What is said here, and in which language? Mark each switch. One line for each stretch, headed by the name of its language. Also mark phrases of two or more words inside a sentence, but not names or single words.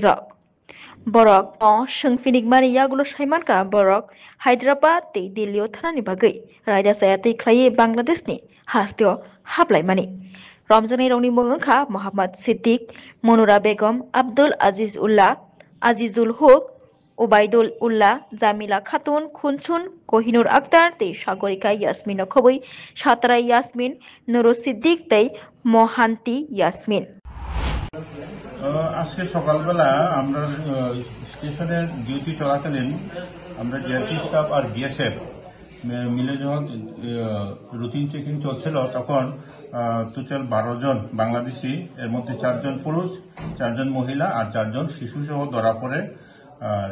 Kok Borok: rok borok o sungfinik mani yagulo saimanka borok Hyderabad tei Delhi o thanani bagui raida sayatei khlaiye Bangladesh ni hasteo hablai mani romjani rogni mung wngkha Mohammad Siddiq Monura Begum Abdul Aziz Ullah Azizul Huk Ubaidul Ullah Jamila Khatun Khunsun Kohinur Akhtar tei Sagorika Yasmin Khobui Satara Yasmin Nurul Siddiq tei Mohanti Yasmin
Bangla: আজকে সকালবেলা আমরা স্টেশনে ডিউটি চলাকালীন আমরা ডিআরপি স্টাফ আর বিএসএফ মিলে যখন
English: routine checking
Bangla: চলছিল তখন টোটাল 12 জন বাংলাদেশি এর মধ্যে 4 জন পুরুষ 4 জন মহিলা আর 4 জন শিশু সহ ধরা পড়ে আর